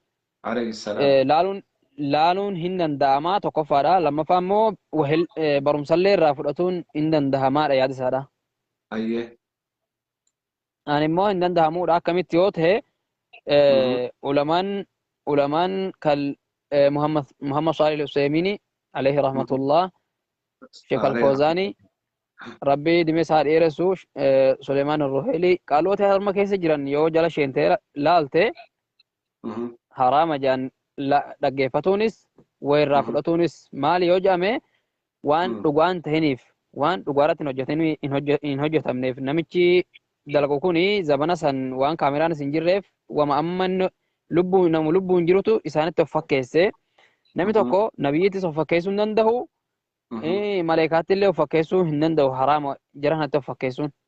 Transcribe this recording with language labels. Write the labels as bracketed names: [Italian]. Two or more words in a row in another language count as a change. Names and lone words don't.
[Oromo] laaluun hin danda'amaa tokkoffaadha lammaffaa immoo barumsallee irraa fudhatuun hin danda'amaadha yaada isaadha. ani immoo hin danda'amuudha akkamitti yoo ta'e ulamaan kal Muhammad Salih al-Usaymini [Arabic] عليه رحمة الله [Oromo] Sheikh al-Fawzani rabbi dime isaa dheeressu Suleiman al-Ruhaili qaalota harma keessa jiran yoo jala sheentee laalte harama jaan dhaggeeffatuunis wayirraa fudhatuunis maali yoo jedhame waan dhugaan tahiniif waan dhugaarratti hin hojjetamneef namichi dalagu kuni zabana san waan kaameraan hin jirreef wama amman namu lubbuun jirutu isaanitti of fakkeesse nami tokko nabiyyiittis of fakkeessuu hin danda'u maleekaatti illee of fakkeessuu hin danda'u haraama jaranatti of fakkeessuun.